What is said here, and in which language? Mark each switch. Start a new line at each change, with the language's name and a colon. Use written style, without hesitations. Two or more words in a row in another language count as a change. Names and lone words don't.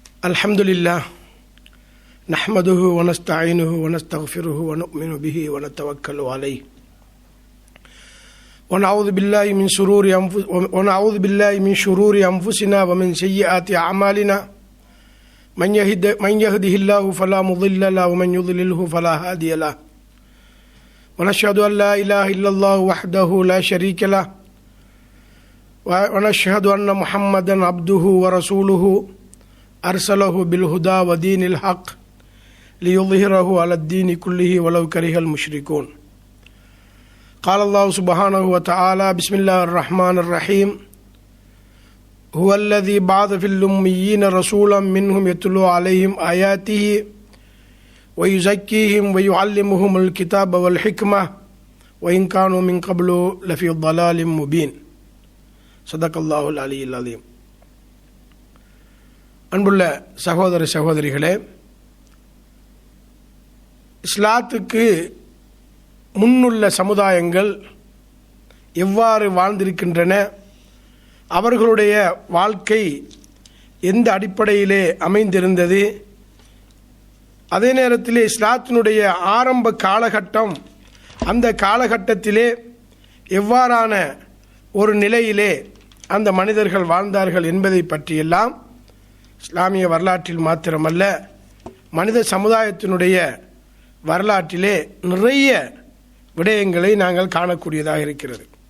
Arabic: الحمد لله نحمده ونستعينه ونستغفره ونؤمن به ونتوكل عليه ونعوذ بالله من شرور أنفسنا ومن سيئات أعمالنا من يهده الله فلا مضل له ومن يضلله فلا هادي له ونشهد أن لا إله إلا الله وحده لا شريك له ونشهد أن محمدا عبده ورسوله أرسله بالهدى ودين الحق ليظهره على الدين كله ولو كره المشركون قال الله سبحانه وتعالى بسم الله الرحمن الرحيم هو الذي بعث في الأميين رسولا منهم يتلو عليهم آياته ويزكيهم ويعلمهم الكتاب والحكمة وإن كانوا من قبل لفي ضلال مبين صدق الله العلي العظيم.
Tamil: அன்புள்ள சகோதர சகோதரிகளே, இஸ்லாத்துக்கு முன்னுள்ள சமுதாயங்கள் எவ்வாறு வாழ்ந்திருக்கின்றன, அவர்களுடைய வாழ்க்கை எந்த அடிப்படையிலே அமைந்திருந்தது, அதே நேரத்திலே இஸ்லாத்தினுடைய ஆரம்ப காலகட்டம், அந்த காலகட்டத்திலே எவ்வாறான ஒரு நிலையிலே அந்த மனிதர்கள் வாழ்ந்தார்கள் என்பதை பற்றியெல்லாம் இஸ்லாமிய வரலாற்றில் மாத்திரமல்ல, மனித சமுதாயத்தினுடைய வரலாற்றிலே நிறைய விடயங்களை நாங்கள் காணக்கூடியதாக இருக்கிறது.